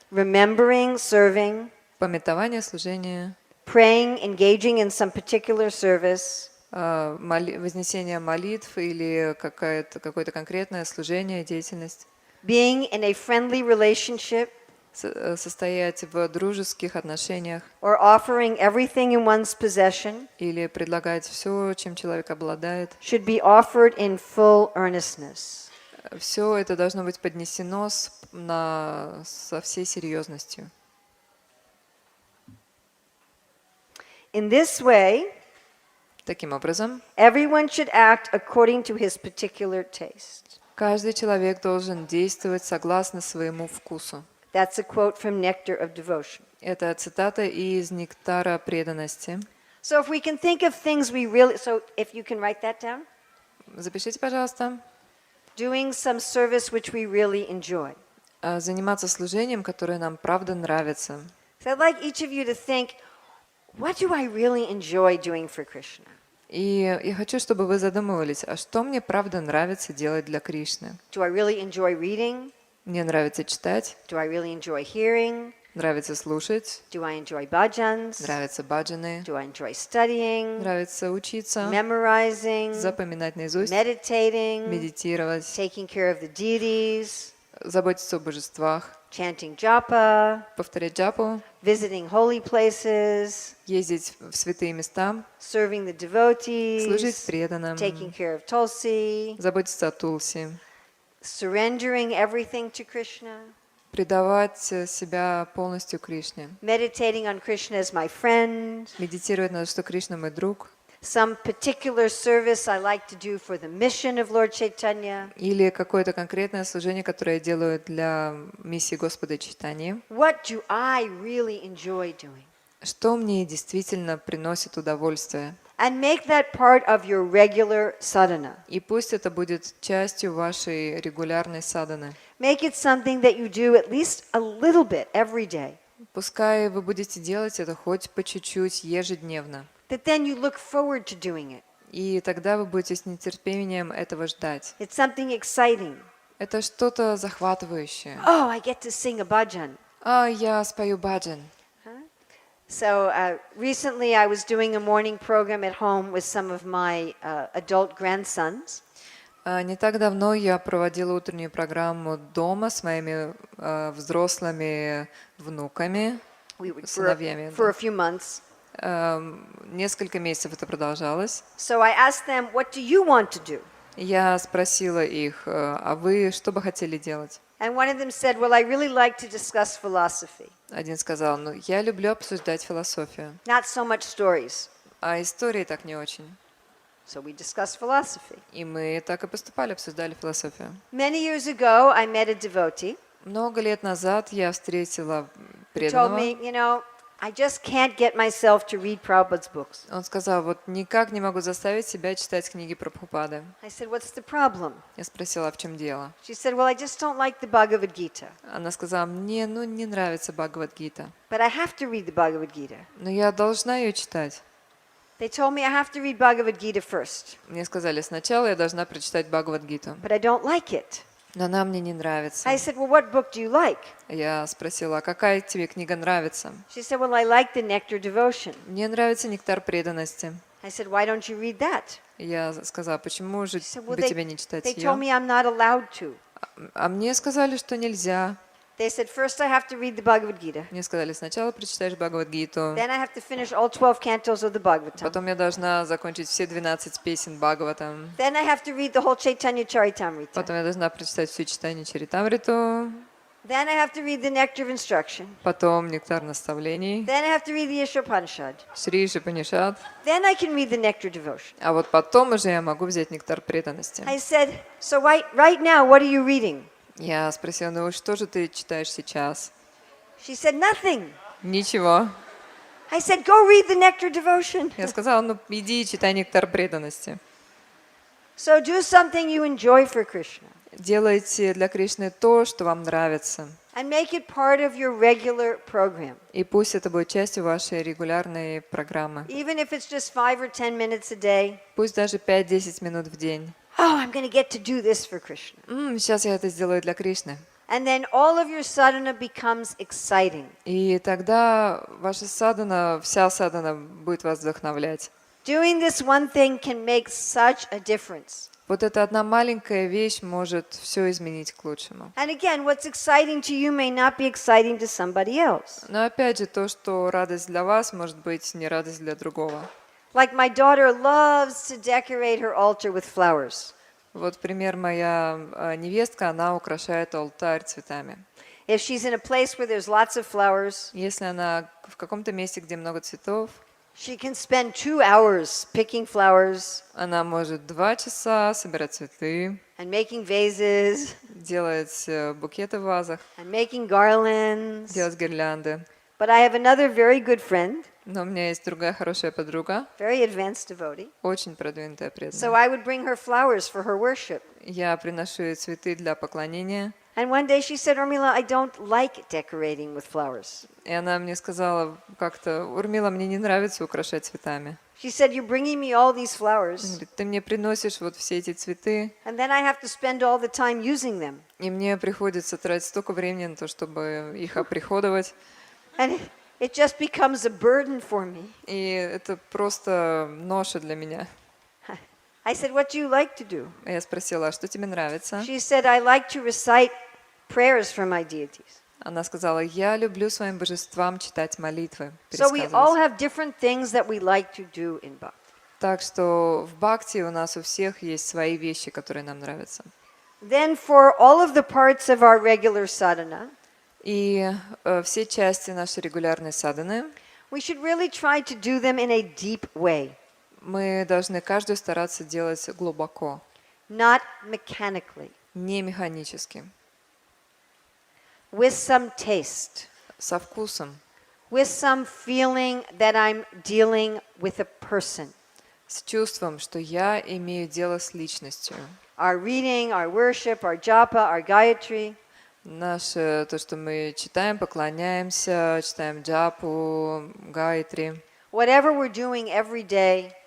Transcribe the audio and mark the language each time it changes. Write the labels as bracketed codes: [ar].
[en] remembering, serving, [ru] памятование служения, [en] praying, engaging in some particular service, [ru] вознесение молитв или какое-то конкретное служение, деятельность, [en] being in a friendly relationship, [ru] состоять в дружеских отношениях [en] or offering everything in one's possession, [ru] или предлагать все, чем человек обладает. [en] should be offered in full earnestness. [ru] Все это должно быть поднесено со всей серьезностью. [en] In this way, [ru] Таким образом, [en] everyone should act according to his particular taste. [ru] каждый человек должен действовать согласно своему вкусу. [en] That's a quote from Nectar of Devotion. [ru] Это цитата из «Нектара преданности». [en] So if we can think of things we really, so if you can write that down, [ru] Запишите, пожалуйста. [en] doing some service which we really enjoy. [ru] Заниматься служением, которое нам правда нравится. [en] So I'd like each of you to think, what do I really enjoy doing for Krishna? [ru] И я хочу, чтобы вы задумывались, а что мне правда нравится делать для Кришны? [en] Do I really enjoy reading? [ru] Мне нравится читать, [en] Do I really enjoy hearing? [ru] нравится слушать, [en] Do I enjoy bhajans? [ru] нравится баджаны, [en] Do I enjoy studying? [ru] нравится учиться, [en] Memorizing? [ru] запоминать наизусть, [en] Meditating? [ru] медитировать, [en] Taking care of the deities? [ru] заботиться о божествах, [en] Chanting japa? [ru] повторять джапу, [en] Visiting holy places? [ru] ездить в святые места, [en] Serving the [ru] служить [en] devotees? [ru] преданным, [en] Taking care of Tulsi? [ru] заботиться о Тулси, [en] Surrendering everything to Krishna? [ru] предавать себя полностью Кришне, [en] Meditating on Krishna as my friend? [ru] медитировать на то, что Кришна мой друг, [en] Some particular service I like to do for the mission of Lord Chaitanya? [ru] или какое-то конкретное служение, которое я делаю для миссии Господа Чайтаньи. [en] What do I really enjoy doing? [ru] Что мне действительно приносит удовольствие? [en] And make that part of your regular sadhana. [ru] И пусть это будет частью вашей регулярной садханы. [en] Make it something that you do at least a little bit every day. [ru] Пускай вы будете делать это хоть по чуть-чуть ежедневно. [en] That then you look forward to doing it. [ru] И тогда вы будете с нетерпением этого ждать. [en] It's something exciting. [ru] Это что-то захватывающее. [en] Oh, I get to sing a bhajan. [ru] Я спою баджан. [en] So recently I was doing a morning program at home with some of my adult grandsons. [ru] Не так давно я проводила утреннюю программу дома с моими взрослыми внуками, сыновьями. [en] For a few months. [ru] Несколько месяцев это продолжалось. [en] So I asked them, what do you want to do? [ru] Я спросила их, а вы что бы хотели делать? [en] And one of them said, well, I really like to discuss philosophy. [ru] Один сказал, я люблю обсуждать философию, [en] Not so much stories. [ru] а истории так не очень. [en] So we discussed philosophy. [ru] И мы так и поступали, обсуждали философию. [en] Many years ago, I met a devotee [ru] Много лет назад я встретила [en] who told [ru] преданного. [en] me, you know, I just can't get myself to read Prabhupada's books. [ru] Он сказал, вот никак не могу заставить себя читать книги Прабхупады. [en] I said, what's the problem? [ru] Я спросила, а в чем дело? [en] She said, well, I just don't like the Bhagavad Gita. [ru] Она сказала, мне не нравится Бхагавад-гита, [en] But I have to read the Bhagavad Gita. [ru] но я должна ее читать. [en] They told me I have to read Bhagavad Gita first, [ru] Мне сказали, сначала я должна прочитать Бхагавад-гиту, [en] but I don't like it. [ru] но она мне не нравится. [en] I said, well, what book do you like? [ru] Я спросила, а какая тебе книга нравится? [en] She said, well, I like the Nectar Devotion. [ru] Мне нравится «Нектар преданности». [en] I said, why don't you read that? [ru] Я сказала, почему же [en] She said, well, [ru] бы тебе не читать [en] they told me I'm not allowed to. [ru] А мне сказали, что нельзя. [en] They said, first I have to read the Bhagavad Gita. [ru] Мне сказали, сначала прочитаешь Бхагавад-гиту, [en] Then I have to finish all 12 cantos of the Bhagavatam. [ru] потом я должна закончить все 12 песен Бхагаватам, [en] Then I have to read the whole Chaitanya Charitamrita. [ru] потом я должна прочитать все читание Чаритамриту, [en] Then I have to read the Nectar of Instruction. [ru] потом «Нектар наставлений», [en] Then I have to read the Ishopanishad. [ru] Шри Шипанишад, [en] Then I can read the Nectar Devotion. [ru] а вот потом уже я могу взять «Нектар преданности». [en] I said, so right now, what are you reading? [ru] Я спросила, ну что же ты читаешь сейчас? [en] She said, nothing. [ru] Ничего. [en] I said, go read the Nectar Devotion. [ru] Я сказала, ну иди и читай нектар преданности. [en] So do something you enjoy for Krishna. [ru] Делайте для Кришны то, что вам нравится. [en] And make it part of your regular program. [ru] И пусть это будет частью вашей регулярной программы. [en] Even if it's just 5 or 10 minutes a day. [ru] Пусть даже 5-10 минут в день. [en] Oh, I'm going to get to do this for Krishna. [ru] Сейчас я это сделаю для Кришны. [en] And then all of your sadhana becomes exciting. [ru] И тогда ваша садхана, вся садхана будет вас вдохновлять. [en] Doing this one thing can make such a difference. [ru] Вот эта одна маленькая вещь может все изменить к лучшему. [en] And again, what's exciting to you may not be exciting to somebody else. [ru] Но опять же, то, что радость для вас, может быть не радость для другого. [en] Like my daughter loves to decorate her altar with flowers. [ru] Вот пример, моя невестка, она украшает алтарь цветами. [en] If she's in a place where there's lots of flowers, [ru] Если она в каком-то месте, где много цветов, [en] she can spend 2 hours picking flowers [ru] она может 2 часа собирать цветы, [en] and making vases [ru] делать букеты в вазах, [en] and making garlands. [ru] делать гирлянды. [en] But I have another very good friend, [ru] Но у меня есть другая хорошая подруга, [en] very advanced devotee. [ru] очень продвинутая [en] So [ru] преданная. [en] I would bring her flowers for her worship. [ru] Я приношу ей цветы для поклонения. [en] And one day she said, Urmila, I don't like decorating with flowers. [ru] И она мне сказала как-то, Урмила, мне не нравится украшать цветами. [en] She said, you're bringing me all these [ru] Она [en] flowers, [ru] говорит, ты мне приносишь вот все эти цветы, [en] and then I have to spend all the time using them. [ru] и мне приходится тратить столько времени на то, чтобы их оприходовать. [en] And it just becomes a burden for me. [ru] И это просто ноша для меня. [en] I said, what do you like to do? [ru] Я спросила, а что тебе нравится? [en] She said, I like to recite prayers for my deities. [ru] Она сказала, я люблю своим божествам читать молитвы, [en] So we all [ru] пересказывать. [en] have different things that we like to do in bhakti. [ru] Так что в бхакти у нас у всех есть свои вещи, которые нам нравятся. [en] Then for all of the parts of our regular sadhana, [ru] И все части нашей регулярной садханы [en] we should really try to do them in a deep way, [ru] мы должны каждую стараться делать глубоко, [en] not mechanically, [ru] не механически, [en] with some taste, [ru] со вкусом, [en] with some feeling that I'm dealing with a person. [ru] с чувством, что я имею дело с личностью. [en] Our reading, our worship, our japa, our gayatri, [ru] Наше, то, что мы читаем, поклоняемся, читаем джапу, гайтри, [en] whatever we're doing every day